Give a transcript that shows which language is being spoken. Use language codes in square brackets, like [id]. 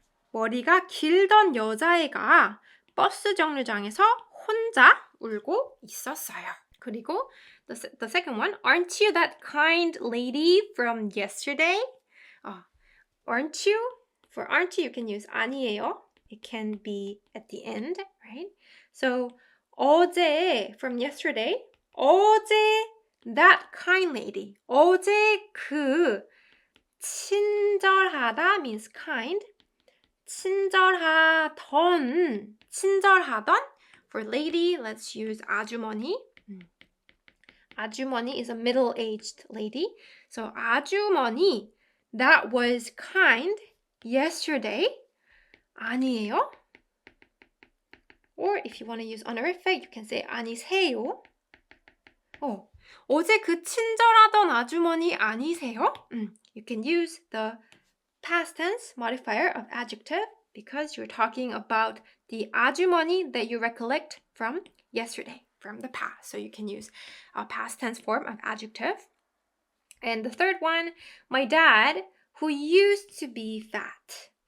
[ko] 머리가 길던 여자애가 버스 정류장에서 혼자 울고 있었어요. [en] 그리고 the second one, aren't you that kind lady from yesterday? Aren't you? For aren't you can use 아니에요. It can be at the end, right? So 어제 from yesterday, 어제 that kind lady. [ko] 어제 그 친절하다 [en] means kind. 친절하던 for lady, let's use 아주머니. 아주머니 is a middle-aged lady. So 아주머니 that was kind yesterday. [ko] 아니에요? [en] Or if you want to use honorific, you can say 아니세요. [ko] 어제 그 친절하던 아주머니 아니세요? [en] You can use the past tense modifier of adjective because you're talking about the 아주머니 that you recollect from yesterday, from the past. So you can use a past tense form of adjective. And the third one, my dad who used to be fat.